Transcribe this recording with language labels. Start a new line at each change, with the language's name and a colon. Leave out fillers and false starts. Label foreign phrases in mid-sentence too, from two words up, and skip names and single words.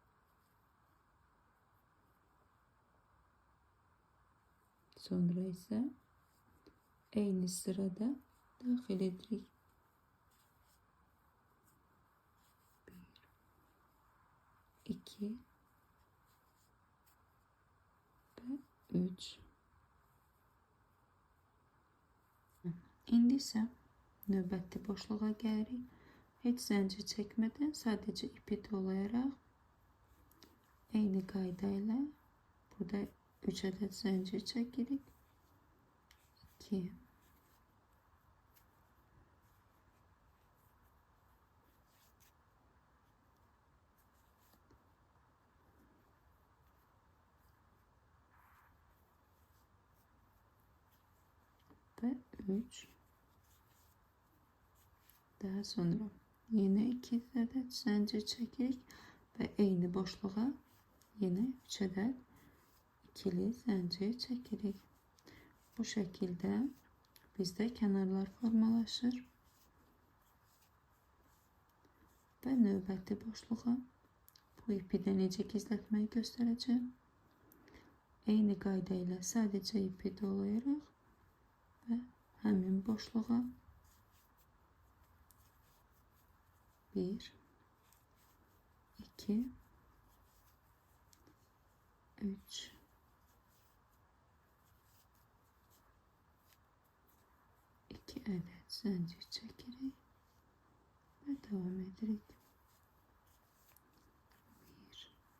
Turkish: Sonra ise aynı sırada dahil edirik. 1, 2 ve 3.
Azerbaijani: İndi isə növbəti boşluğa gəlirik. Heç zəncir çəkmədən sadəcə ipi dolayaraq eyni qayda ilə burada 3 ədəd zəncir çəkirik.
Turkish: 2 ve 3. Daha sonra yine 2 adet zincir çekirik ve
Azerbaijani: eyni boşluğa
Turkish: yine 3 adet ikili zincir çekirik. Bu şekilde bizde kenarlar
Azerbaijani: formalaşır ve növbəti boşluğa bu ipi də necə gizlətməyi göstərəcəm. Eyni qayda ilə sadəcə ipi dolayaraq ve həmin boşluğa 1 2 3
Turkish: 2 adet zincir çekerek ve devam ederek 1